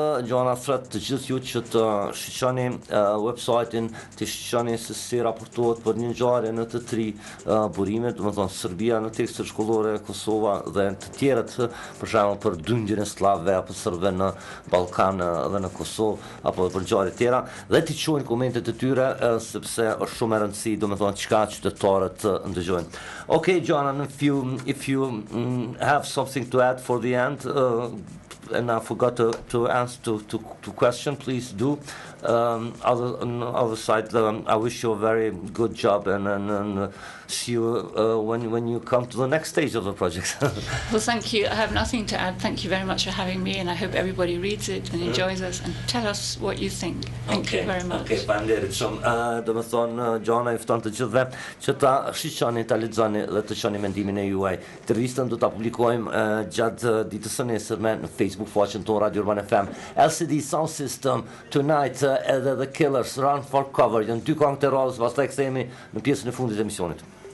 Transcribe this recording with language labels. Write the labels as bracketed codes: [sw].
[sq] Joanna thret të gjithë ju që të shiqoni website-in, të shiqoni se si raportohet për një ngjarje në të 3 burime, do me thonë Serbia në tekstet shkollore, Kosova dhe të tjerët, për shembull për dyndjen e slavëve apo serbëve në Ballkan dhe në Kosovë apo për ngjarje tjera, dhe t'i quajnë komentet e tyre sepse është shumë e rëndësishme, domethënë çka qytetarët ndëgjojnë. [en] Okay, Joanna, if you have something to add for the end, and I forgot to answer to question, please do. On the other side, I wish you a very good job, and see you when you come to the next stage of the project. Well, thank you. I have nothing to add. Thank you very much for having me, and I hope everybody reads it and enjoys us, and tell us what you think. Thank you very much. Okay, [sq] faleminderit shumë. Do të thonë Joanna i fton të gjithëve që ta shiqoni, ta lexoni dhe të çoni mendimin e juaj. Intervistën do ta publikojmë gjatë ditës së nesërme në Facebook faqen tonë Radio Urban FM. LCD Sound System Tonight edhe The Killers Run for Cover. Janë dy këngë të radhës, pastaj kthehemi në pjesën e fundit të emisionit.